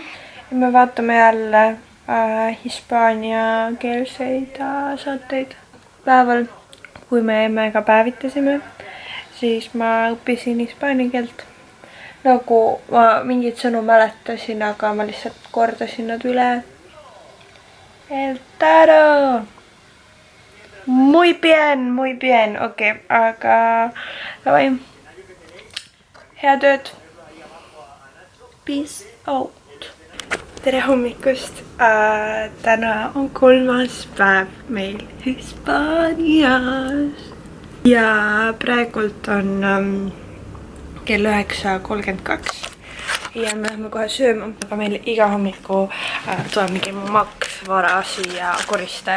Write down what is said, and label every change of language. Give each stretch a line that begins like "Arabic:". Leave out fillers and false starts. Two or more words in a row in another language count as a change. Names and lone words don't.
Estonian: Ja me vaatame jälle hispaania keelseid saateid. Päeval, kui me emmega päevitasime, siis ma õppisin hispaania keelt. Nagu ma mingid sõnu mäletasin, aga ma lihtsalt kordasin nad üle.
Spanish: El taro! Muy bien,
Estonian: okei, aga davai. Hea tööd.
English: Peace out.
Estonian: Tere hommikust. Täna on 3. päev meil Hispaanias. Ja praegult on kell 9:32. Ja me lähme kohe sööma. Aga meil iga hommiku tuleb mingi maks vara siia koristaja.